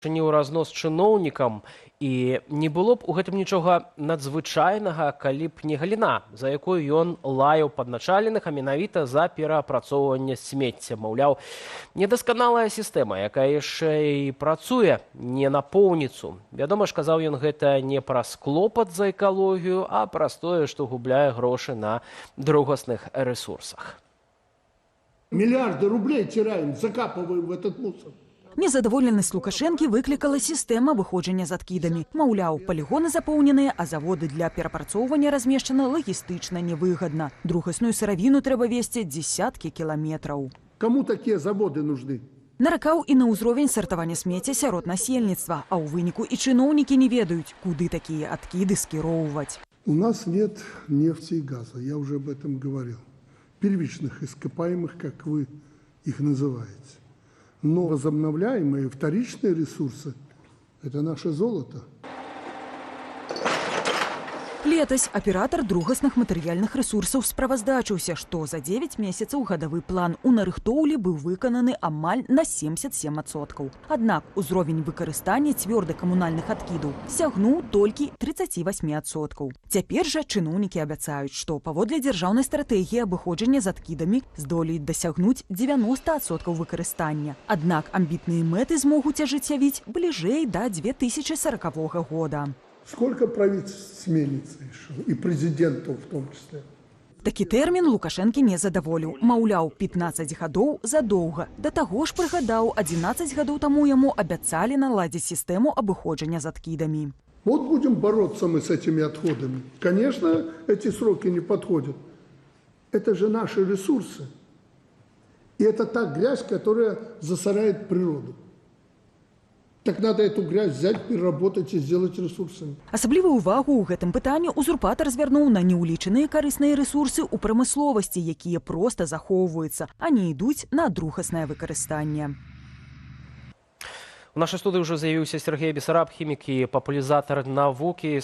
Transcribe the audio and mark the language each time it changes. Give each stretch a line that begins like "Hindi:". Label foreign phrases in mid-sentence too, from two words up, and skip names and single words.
Belarusian: ў разнос чыноўнікам, і не было б у гэтым нічога надзвычайнага, калі б не галіна, за якую ён лаяў падначаленых, а менавіта за пераапрацоўванне смецця. Маўляў, недасканалая сістэма, якая яшчэ і працуе не на поўніцу. Вядома ж, казаў ён гэта не праз клопат за экалогію, а праз тое, што губляе грошы на другасных ресурсах.
Russian: Миллиарды рублей теряем, закапываем в этот мусор.
Belarusian: Незадаволенасць Лукашэнкі выклікала сістэма выходжання з адкідамі. Маўляў, палігоны запоўненыя, а заводы для перапрацоўвання размешчаны лагістычна невыгадна. Другасную сыравіну трэба везці дзесяткі кіламетраў.
Russian: Кому такие заводы нужны?
Belarusian: Наракаў і на ўзровень сартавання смецця сярод насельніцтва, а ў выніку і чыноўнікі не ведаюць, куды такія адкіды скіроўваць.
Russian: У нас нет нефти и газа, я уже об этом говорил. Первичных ископаемых, как вы их называете. Но возобновляемые вторичные ресурсы – это наше золото.
Belarusian: Летась аператар другасных матэрыяльных рэсурсаў справаздачыўся, што за 9 месяцаў гадавы план у нарыхтоўлі быў выкананы амаль на 77%. Аднак узровень выкарыстання цвёрда-камунальных адкідаў сягнуў толькі 38%. Цяпер жа чыноўнікі абяцаюць, што паводле дзяржаўнай стратэгіі абыходжання з адкідамі здолеюць дасягнуць 90% выкарыстання. Аднак амбітныя мэты змогуць ажыццявіць бліжэй да 2040 года.
Russian: Сколько правительств сменится еще, и президентов в том числе.
Belarusian: Такі тэрмін Лукашэнкі не задаволіў. Маўляў, 15 гадоў задоўга. Да таго ж прыгадаў, 11 гадоў таму яму абяцалі наладзіць сістэму абыходжання з адкідамі.
Russian: Вот будем бороться мы с этими отходами. Конечно, эти сроки не подходят. Это же наши ресурсы. И это та грязь, которая засоряет природу. Так надо эту грязь взять, переработать и сделать ресурсами.
Belarusian: Асаблівую увагу ў гэтым пытанні узурпатар звярнуў на неўлічаныя карысныя рэсурсы ў прамысловасці, якія проста захоўваюцца, а не ідуць на другаснае выкарыстанне. У нашай студыі ўжо з'явіўся Сергей Бесараб, хімік і папулярызатар навукі.